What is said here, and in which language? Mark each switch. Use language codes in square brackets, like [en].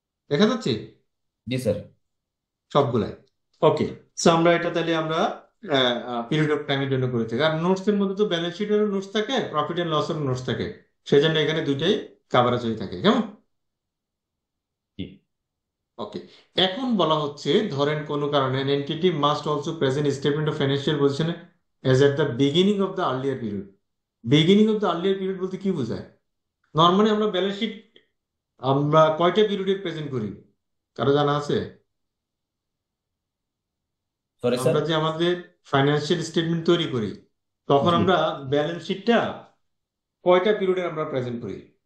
[bn] দেখা যাচ্ছে জি স্যার। সবগুলাই। ওকে, সো আমরা এটা তাহলে আমরা পিরিয়ড অফ টাইমের জন্য করে থাকি। আর নোটস এর মধ্যে তো ব্যালেন্স শিটেরও নোটস থাকে, প্রফিট এন্ড লস এর নোটস থাকে, সেই জন্য এখানে দুইটাই কাভারেজ হয়ে থাকে। কেমন? জি ওকে, এখন বলা হচ্ছে ধরেন কোনো কারণে [en] an entity must also present statement of financial position as at the beginning of the earlier period. [bn] Beginning of the earlier period বলতে কি বোঝায়? নর্মালি আমরা ব্যালেন্স শিট আমরা কয়টা পিরিয়ডে প্রেজেন্ট করি, কারো জানা আছে? [en] Sorry sir. [bn] আমরা যে আমাদের ফাইন্যান্সিয়াল স্টেটমেন্ট তৈরি করি, তখন জি আমরা ব্যালেন্স শিটটা কয়টা পিরিয়ডে আমরা প্রেজেন্ট করি?